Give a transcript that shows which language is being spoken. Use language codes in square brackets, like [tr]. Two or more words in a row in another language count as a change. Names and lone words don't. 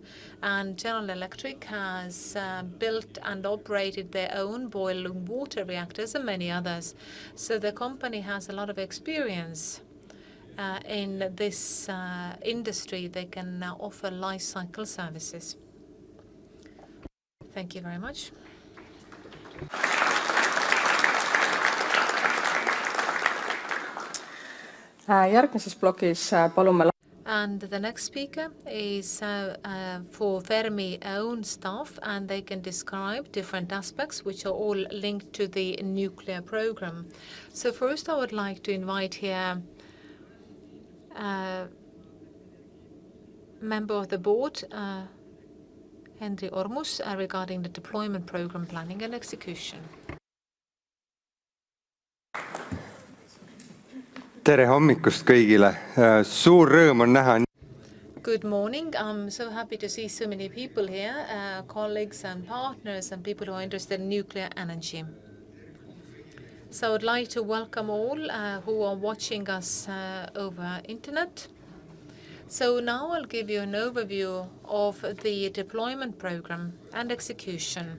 [en] And General Electric has built and operated their own boiling water reactors and many others. So the company has a lot of experience in this industry. They can offer life cycle services. Thank you very much. [et] Järgmises blogis palume. [en] And the next speaker is for Fermi own staff, and they can describe different aspects which are all linked to the nuclear program. So first I would like to invite here member of the board, Henri Ormus, regarding the deployment program planning and execution. [et] Tere hommikust kõigile. Suur rõõm on näha. [en] Good morning. I'm so happy to see so many people here, colleagues and partners and people who are interested in nuclear energy. So I would like to welcome all who are watching us over internet. So now I'll give you an overview of the deployment program and execution.